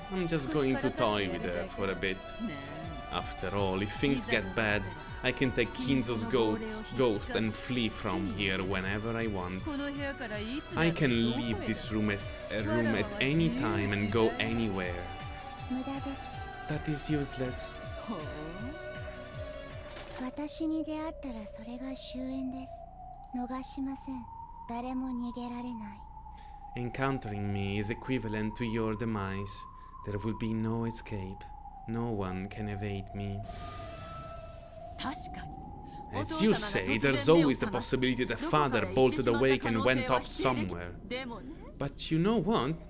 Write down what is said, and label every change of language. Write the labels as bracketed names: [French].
[English] I'm just going to toy with her for a bit. After all, if things get bad, I can take Kinzo's ghost and flee from here whenever I want. I can leave this room at any time and go anywhere. [Japanese] 無駄です。 [English] That is useless. [Japanese] 私に出会ったらそれが終焉です。逃しません。誰も逃げられない。 [English] Encountering me is equivalent to your demise. There will be no escape. No one can evade me. As you say, there's always the possibility that father bolted awake and went off somewhere. But you know what?